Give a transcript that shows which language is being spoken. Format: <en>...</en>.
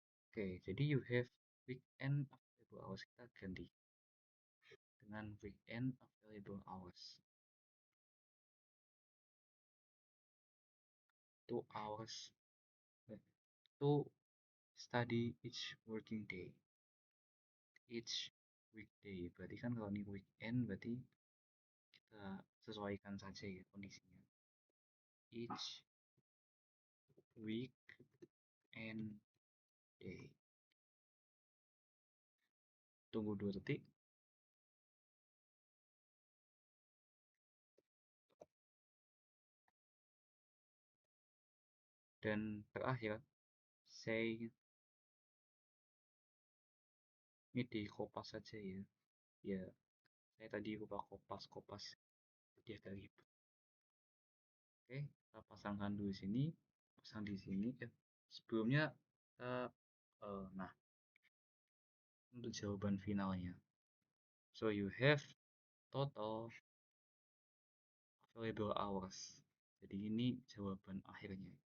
<id>Oke, jadi</id> <en>you have weekend available hours.</en> <id>Kita ganti dengan</id> <en>weekend available hours. 2 hours to study each working day. Each weekday.</en> <id>Berarti kan kalau ini weekend berarti kita sesuaikan saja ya kondisinya.</id> <en>Each week and day.</en> <id>Tunggu 2 detik. Dan terakhir, say ini di kopas saja ya. Ya, saya tadi lupa kopas-kopas jadi agak ribet. Oke, kita pasangkan dulu di sini, pasang di sini. Sebelumnya kita, nah untuk jawaban finalnya.</id> <en>So you have total available hours.</en> <id>Jadi ini jawaban akhirnya.</id>